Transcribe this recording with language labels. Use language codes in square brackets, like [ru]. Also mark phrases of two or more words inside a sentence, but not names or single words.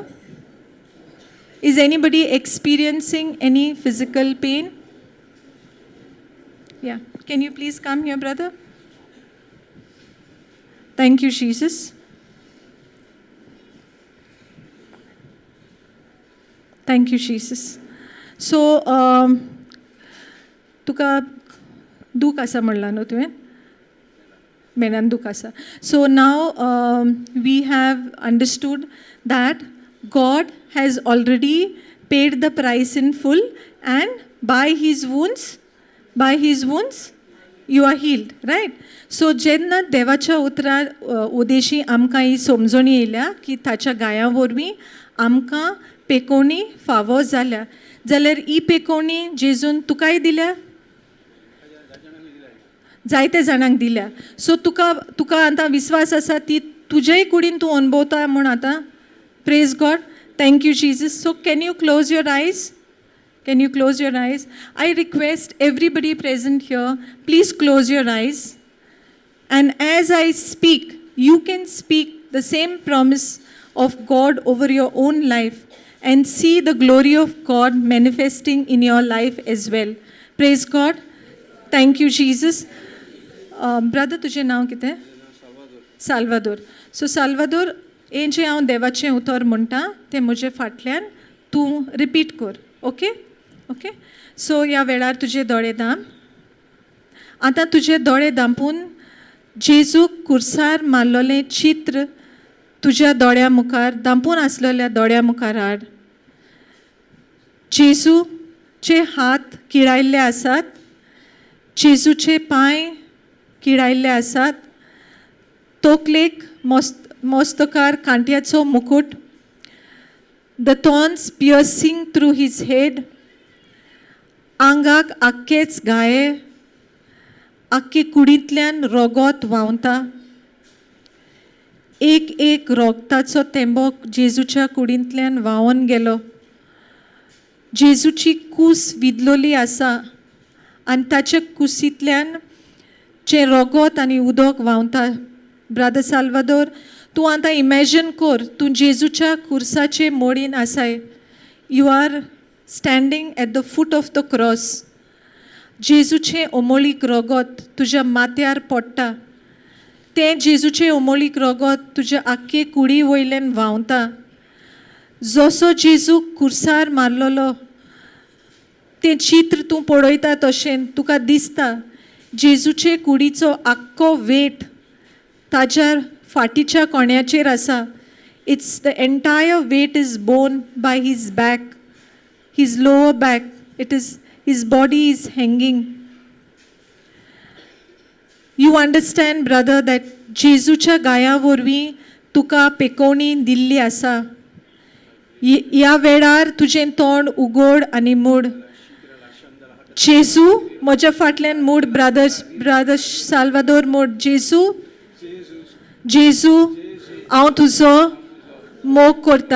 [en] Is anybody experiencing any physical pain? Yeah. Can you please come here, brother? Thank you, Jesus. Thank you, Jesus. So, [kok] तुका दूख आसा म्हणला न्हू तुवें मेनान दूख आसा. [en] So now we have understood that God has already paid the price in full, and by His wounds you are healed, right? [kok] So जेन्ना देवाच्या उद्देशी आमकां ही समजणी येयल्या की ताच्या गाया वरवीं आमकां पेकोवणी फावो जाल्या, जाल्यार ही पेकोवणी जेजून तुकाय दिल्या, जायते जाणांक दिल्या. सो तुका आतां विश्वास आसा ती तुजेय कुडीन तूं अनुभवता म्हूण आतां. [en] Praise God. Thank you Jesus. So can you close your eyes? Can you close your eyes? I request everybody present here, please close your eyes. And as I speak, you can speak the same promise of God over your own life and see the glory of God manifesting in your life as well. Praise God. Thank you, Jesus. Brother, [kok] तुझे नाव कितें? साल्वादोर. सो साल्वादोर, हें जें हांव देवाचें उतर म्हणटा तें म्हजे फाटल्यान तूं रिपीट कर. [en] OK? OK. [kok] सो ह्या वेळार तुजे दोळे दाम. आतां तुजे दोळे दांपून जेजूक कुर्सार मारलोलें चित्र तुज्या दोळ्या मुखार दांपून आसलेल्या दोळ्या मुखार हाड. जेजूचे हात किळायल्ले आसात, जेजूचे पांय किळायल्ले आसात, तोकलेक मस्तकार कांट्याचो मुकुट, [en] द thorns piercing through his head, [kok] आंगाक आख्खेच गाये, आख्खे कुडींतल्यान रोगोत व्हांवता. एक रोगताचो तेंबो जेजूच्या कुडींतल्यान व्हांवून गेलो. जेजूची कूस विदलोली आसा आनी ताच्या कुशींतल्यान जे रोगोत आनी उदक व्हांवता. ब्रदर साल्वादोर, तूं आतां इमॅजिन कर तूं जेजूच्या कुर्साचे मोडीन आसाय. [en] You are standing at the foot of the cross. [kok] जेजूचे ओमोळीक रोगोत तुज्या माथ्यार पडटा. तें जेजूचे ओमोळीक रोगोत तुज्या आख्खे कुडी वयल्यान व्हांवता. जसो जेजूक कुर्सार मारलोलो तें चित्र तूं पळयता तशें तुका दिसता जेजूचे कुडीचो आख्खो वेट ताच्या फाटीच्या कोण्याचेर आसा. [en] It's the entire weight is borne by his back, his lower back. It is his body is hanging. You understand, brother, that [kok] जेजूच्या गाया वरवीं तुका पेकोवणी दिल्ली आसा. ह्या वेळार तुजें तोंड उगड आनी मूड. जेजू म्हज्या फाटल्यान मूड. ब्रदर साल्वादोर मूड. जेजू हांव तुजो मोग करता.